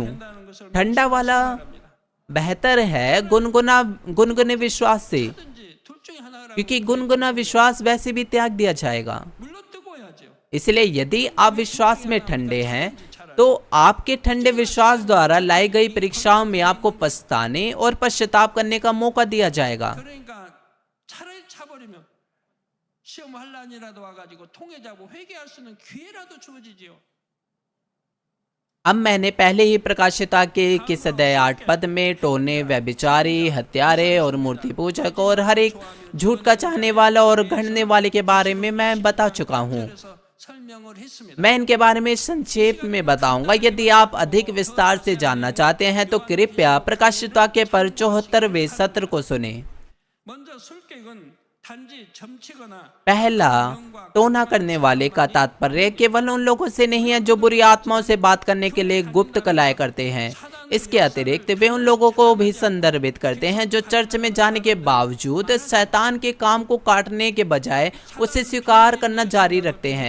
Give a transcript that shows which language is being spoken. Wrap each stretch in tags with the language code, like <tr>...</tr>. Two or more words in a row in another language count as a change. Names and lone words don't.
<hi>ठंडा वाला बेहतर है गुनगुने विश्वास से, क्योंकि गुनगुना विश्वास वैसे भी त्याग दिया जाएगा। इसलिए यदि आप विश्वास में ठंडे हैं तो आपके ठंडे विश्वास द्वारा लाई गई परीक्षाओं में आपको पछताने और पश्चाताप करने का मौका दिया जाएगा।</hi> <ko>그러니까 차라리 차버리면 시험 환란이라도 와가지고 통해 잡고 회개할 수 있는 기회라도 주어지지요.</ko> <hi>अब मैंने पहले ही प्रकाशिता के किस अध्याय 8 पद में टोने, व्यभिचारी, हत्यारे और मूर्ति पूजक और हर एक झूठ का चाहने वाला और गढ़ने वाले के बारे में मैं बता चुका हूँ।</hi> <ko>그래서 설명을 했습니다.</ko> <hi>मैं इनके बारे में संक्षेप में बताऊंगा। यदि आप अधिक विस्तार से जानना चाहते हैं तो कृपया प्रकाशिता के पर 74वें सत्र को सुने।</hi> <ko>먼저 술객은 단지 점치거나</ko> <hi>पहला, टोना करने वाले का तात्पर्य केवल उन लोगों से नहीं है जो बुरी आत्माओं से बात करने के लिए गुप्त कलाएं करते हैं। इसके अतिरिक्त वे उन लोगों को भी संदर्भित करते हैं जो चर्च में जाने के बावजूद शैतान के काम को काटने के बजाय उसे स्वीकार करना जारी रखते हैं।</hi>